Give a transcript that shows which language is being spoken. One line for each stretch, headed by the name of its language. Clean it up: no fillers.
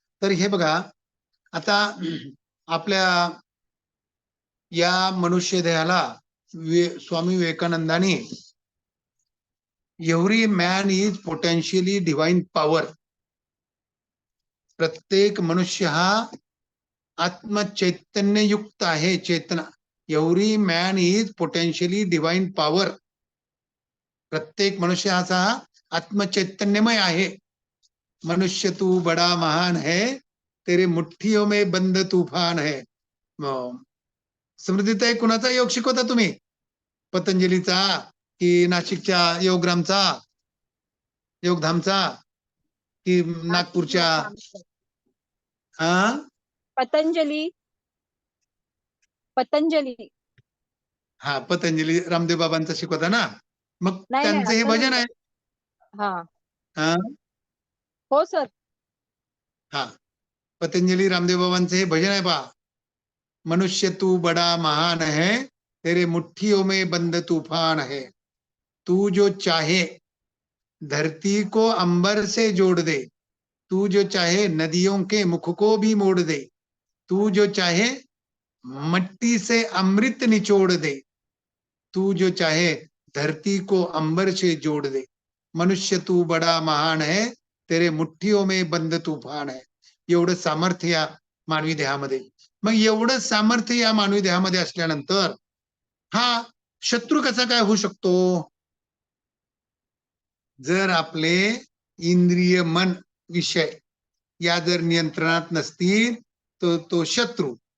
Marathi: तर हे बघा, आता आपल्या या मनुष्य देहाला स्वामी विवेकानंदांनी
English: every man is potentially divine power,
Marathi: प्रत्येक मनुष्य हा आत्मचैतन्य युक्त आहे, चेतना.
English: every man is potentially divine power,
Marathi: प्रत्येक मनुष्य हा आत्मचैतन्यमय आहे.
Hindi: मनुष्य तू बडा महान है, तेरे मुठ्ठियों में बंद तूफान है.
Marathi: समृद्धीताई, कुणाचा योग शिकवता तुम्ही? पतंजलीचा की नाशिकच्या योगग्रामचा, योगधामचा की नागपूरच्या? पतंजली. हा, पतंजली रामदेव बाबांचा शिकवता ना. मग नाही, त्यांचं हे भजन आहे. हा. हो सर. हा, पतंजली रामदेव बाबांचं हे भजन आहे पहा.
Hindi: मनुष्य तू बडा महान है, तेरे मुट्ठियों में बंद तूफान है. तू जो चाहे धरती को अंबर से जोड़ दे, तू जो चाहे नदियों के मुख को भी मोड़ दे, तू जो चाहे मट्टी से अमृत निचोड़ दे, तू जो चाहे धरती को अंबर से जोड़ दे. मनुष्य तू बडा महान है, तेरे मुठ्ठियों में बंद तूफान है.
Marathi: एवढं सामर्थ्य या मानवी देहामध्ये. मग एवढं सामर्थ्य या मानवी देहामध्ये असल्यानंतर हा शत्रू कसा काय होऊ शकतो? जर आपले इंद्रिय मन विषय या जर नियंत्रणात नसतील, तर तो शत्रू.